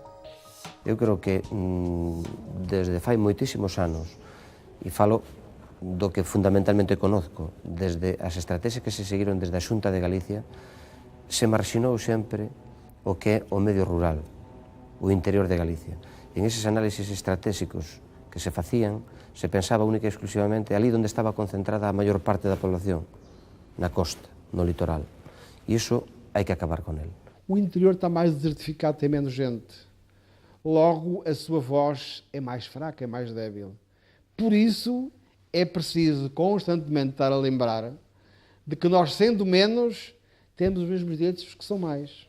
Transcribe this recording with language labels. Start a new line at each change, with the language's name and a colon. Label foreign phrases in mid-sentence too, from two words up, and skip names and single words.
Galician: Eu creo que desde fai moitísimos anos, e falo do que fundamentalmente conozco, desde as estrategias que se seguiron desde a Xunta de Galicia, se marxinou sempre o que é o medio rural, o interior de Galicia. E en eses análisis estratégicos que se facían, se pensaba única e exclusivamente ali onde estaba concentrada a maior parte da población, na costa, no litoral. E iso hai que acabar con ele.
Portuguese: O interior está mais desertificado, tem menos gente. Logo, a sua voz é mais fraca, é mais débil. Por isso, é preciso constantemente estar a lembrar de que nós, sendo menos, temos os mesmos direitos que são mais.